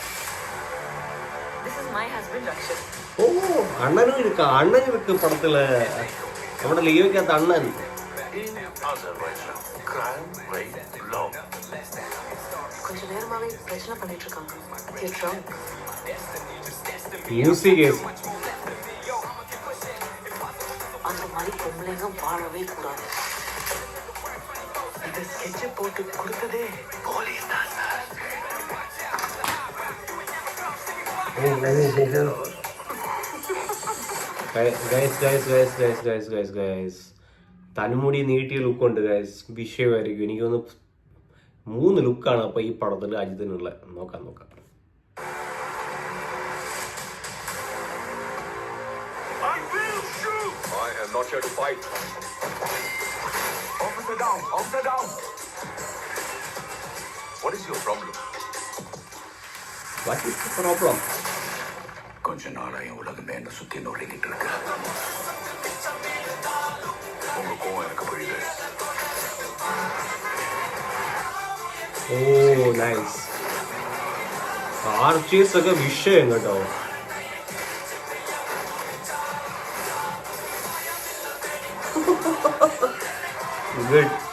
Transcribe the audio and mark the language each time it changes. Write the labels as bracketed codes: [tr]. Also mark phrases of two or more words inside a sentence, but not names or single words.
[en] This is my husband Rakshit. [ml] ഓ, അണ്ണനും ഇருக்கு പടത്തില്. നമ്മുടെ ലിയോയ്ക്കകത്ത് അണ്ണൻ. [ta] கொஞ்ச நேரமாவே பிரச்சனை பண்ணிட்டு இருக்காங்க. மியூசிக் அந்த மாதிரி பொம்பளைங்க வாழவே கூடாது. இது ஸ்கெட்ச் போட்டு கொடுத்ததே போலீஸ் தான் சார். [ml] ഗൈസ് തനുമുടി നീട്ടിയ ലുക്കുണ്ട് ഗൈസ്, വിഷയമായിരിക്കും. എനിക്കൊന്ന് 3 ലുക്കാണ് അപ്പൊ ഈ പടത്തിൽ അജിത്തിനുള്ള. നോക്കാം. [en] Not here to fight. Officer down. What is your problem? What is the problem? [ta] கொஞ்ச நாளா என் உலகமே என்ன சுத்தி நொறுங்கிட்டு இருக்கு. உங்க கோவம் எனக்கு புரியுது. [ml] ഓ, നൈസ്. ആർച്ചേഴ്സ് ഒക്കെ വിഷയം കേട്ടോ. ഗുഡ്.